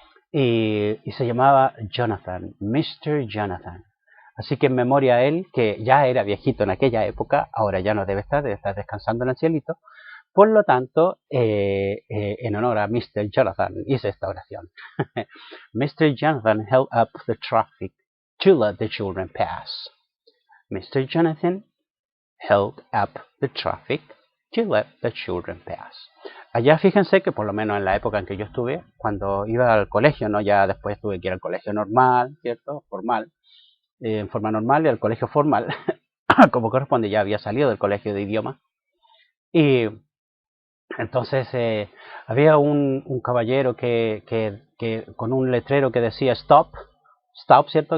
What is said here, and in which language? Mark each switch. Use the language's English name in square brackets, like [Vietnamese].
[Spanish] Y se llamaba Jonathan, Mr. Jonathan. Así que en memoria a él, que ya era viejito en aquella época, ahora ya no debe estar descansando en el cielito. Por lo tanto, en honor a Mr. Jonathan, hice esta oración. [English] Mr. Jonathan held up the traffic to let the children pass. Mr. Jonathan held up the traffic to let the children pass. [Spanish] Allá fíjense que por lo menos en la época en que yo estuve, cuando iba al colegio, no, ya después tuve que ir al colegio normal, ¿cierto? Formal, en forma normal y al colegio formal, como corresponde, ya había salido del colegio de idioma. Y entonces había un caballero que con un letrero que decía stop, stop, ¿cierto?